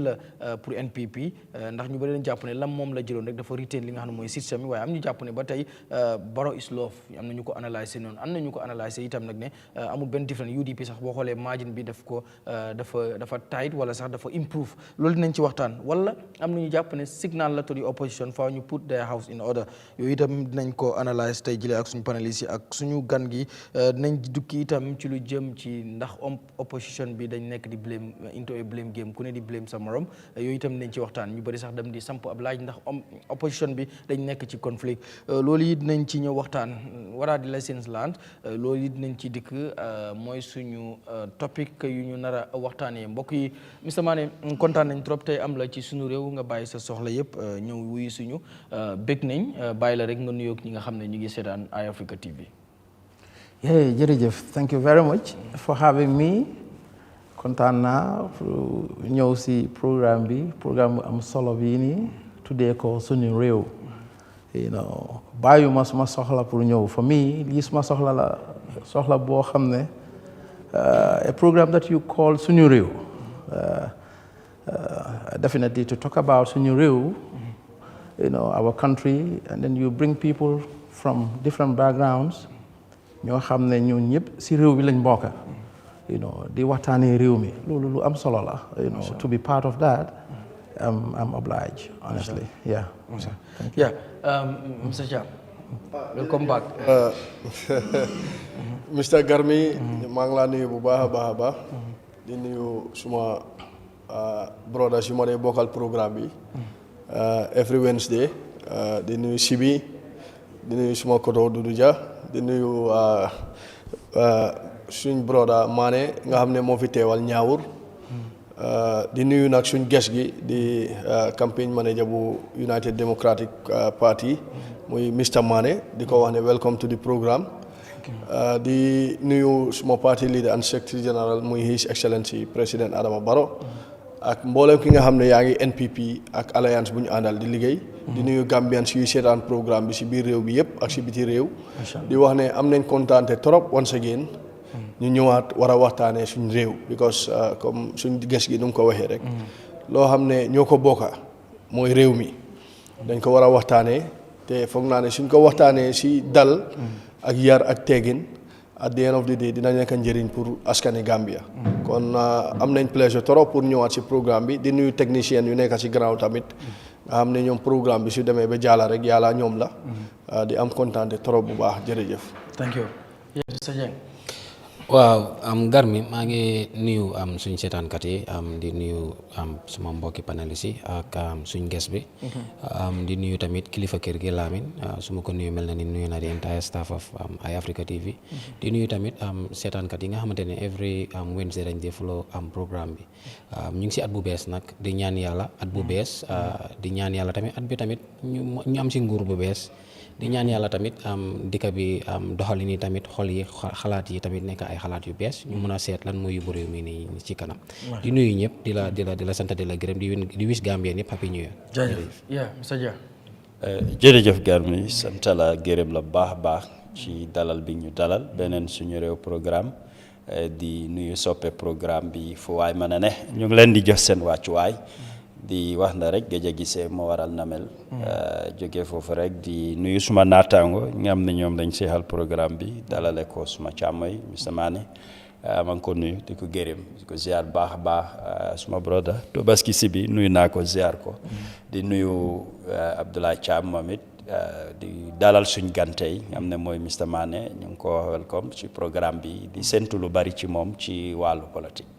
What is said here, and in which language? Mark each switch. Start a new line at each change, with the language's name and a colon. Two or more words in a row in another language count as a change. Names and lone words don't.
Wolof: la pour NPP ndax ñu bëri leen jàpp ne lam moom la jëloon rek dafa retain li nga xam ne mooy système yi waaye am ñu jàpp ne ba tey
English: Barrow is love
Wolof: am na ñu ko analysé noonu am na ñu ko analysé itam nag ne amul benn différence UDP sax boo xoolee margin bi dafa tight wala sax dafa improve loolu dinañ ci waxtaan wala am na ñu jàpp ne signal la
English: to the opposition
Wolof: faaw ñu
English: put their house in order
Wolof: yooyu itam dinañ ko analyse tey jëlee ak suñu panélistes yi ak suñu gan gi dinañ dukki itam ci lu jëm ci ndax opposition bi dañ nekk di
English: blame into a blame game
Wolof: ku ne di blame sa morom yooyu itam dinañ ci waxtaan ñu bëri sax dem di samp ab laaj ndax opposition bi dañ nekk ci conflict loolu it dinañ ci ñëw waxtaan
English: what are the lessons learned
Wolof: loolu it dinañ ci dikk mooy suñu topic yu ñu nar a waxtaanee mbokk yi Mr Mané kontaan nañ trop tey am la ci suñu réew nga bàyyi sa soxla yëpp ñëw wuyu suñu bëgg nañ bàyyi la rek nga nuyoog ñi nga xam ne ñu ngi seetaan Eyeafrica TV. Yeah, jërëjëf
English: thank you very much for having me
Wolof: kontaan naa pour ñëw si programme bu am solo bii nii tuddee ko Sunu Réew bàyyuma suma soxla pour ñëw
English: for me
Wolof: lii suma soxla boo xam ne
English: a program that you call
Wolof: Sunu Réew
English: definitely to talk about Sunu Réew our country, and then you bring people from different backgrounds
Wolof: ñoo xam ne ñun ñëpp si réew bi lañ bokk di waxtaanee réew mi loolu lu am solo la
English: to be part of that I'm obliged honestly yeah Mr. Jam welcome back Mr.
Wolof: Garmi maa ngi laa nuyu bu baax a baax di nuyu suma brothers yu ma dee bokkal programme bi
English: every Wednesday
Wolof: di nuyu Sibi di nuyu suma koto Dudu Dia di nuyu suñ broda Mané nga xam ne moo fi teewal Ñaawur di nuyu nag suñ guest gi di campaign manager bu United Democratic Party muy Mr Mané di ko wax ne
English: welcome to the programme
Wolof: di nuyu suma
English: party leader and secretary general
Wolof: muy
English: His Excellency
Wolof: Président Adama Barrow ak mboolem ki nga xam ne yaa ngi NPP ak alliance bu ñu àndal di liggéey di nuyu Gambians yuy seetaan programme bi si biir réew bi yëpp ak si biti réew di wax ne am nañ kontaante trop
English: once again
Wolof: ñu ñëwaat war a waxtaanee suñ réew because comme suñ ges gi nu mu ko waxee rek loo xam ne ñoo ko bokka mooy réew mi dañ ko war a waxtaanee te foog naa ne suñ ko waxtaanee si dal ak yar ak teggin
English: at the end of the day
Wolof: dina nekk njëriñ pour askani Gambia kon am nañ plaisir trop pour ñëwaat si programme bi di nuyu technicien yu nekk si ground tamit nga xam ne ñoom programme bi su demee ba jàlla rek yàlla ñoom la di am kontaan trop bu baax jërëjëf.
English: thank you.
Wolof: waaw Garmi maa ngi nuyu suñ seetaankat yi di nuyu suma mbokki panélistes yi ak suñ guest bi di nuyu tamit kilifa kër gi Lamine su ma ko nuyu mel na ni nuyu na
English: the entire staff of
Wolof: Eyeafrica TV di nuyu tamit seetaankat yi nga xamante ne
English: every Wednesday
Wolof: dañ dee follow programme bi ñu ngi si at bu bees nag di ñaan yàlla at bu bees di ñaan yàlla tamit at bi tamit ñu am si nguur bu bees di ñaan yàlla tamit dëkk bi doxali ni tamit xol yi xalaat yi tamit nekk ay xalaat yu bees ñu mën a seet lan mooy yóbbu réew mi nii ci kanam di nuyu ñëpp di la sant di la gërëm di wish Gambien yëpp
English: happy new year
Wolof: jërëjëf Garmi sant la gërëm la baax baax ci dalal bi ñu dalal beneen suñu réew programme di nuyu soppe programme bi fu waay mën a ne ñu ngi leen di jox seen wàccuwaay di wax na rek gëj a gisee moo waral namel jóge foofu rek di nuyu suma naataango nga xam ne ñoom dañ seexal programme bi dalale ko suma càmmoy Mr Mané maa ngi ko nuyu di ko gërëm di ko ziar baax a baax suma broda Tobaski si bi nuyu naa ko ziar ko di nuyu Abdoulaye Thiam moom it di dalal suñ gantey am ne mooy Mr Mané ñu ngi ko welcome ci programme bi di sentu lu bari ci moom ci wàllu politique.